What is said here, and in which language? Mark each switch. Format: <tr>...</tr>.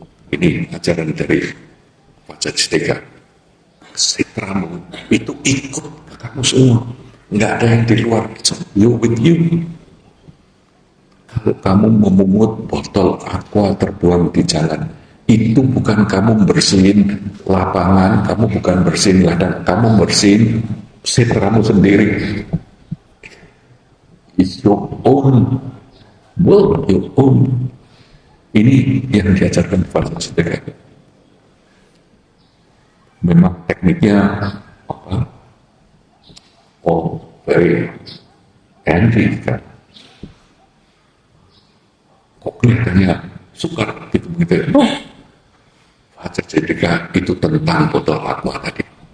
<id>Ini ajaran dari Vajrasatteka. Setramu itu ikut ke kamu semua. Nggak ada yang di luar.</id> <en>You with you.</en> <id>Kalau kamu memungut botol aqua terbuang di jalan, itu bukan kamu bersihin lapangan, kamu bukan bersihin ladang, kamu bersihin setramu sendiri.</id> <en>It's your own world, your own.</en> <id>Ini yang diajarkan Vajrasatteka. Memang tekniknya apa? Oh,</id> <en>very handy</en> <id>kan. Kok kelihatannya sukar gitu. Vajrasatteka itu tentang botol aqua tadi.</id>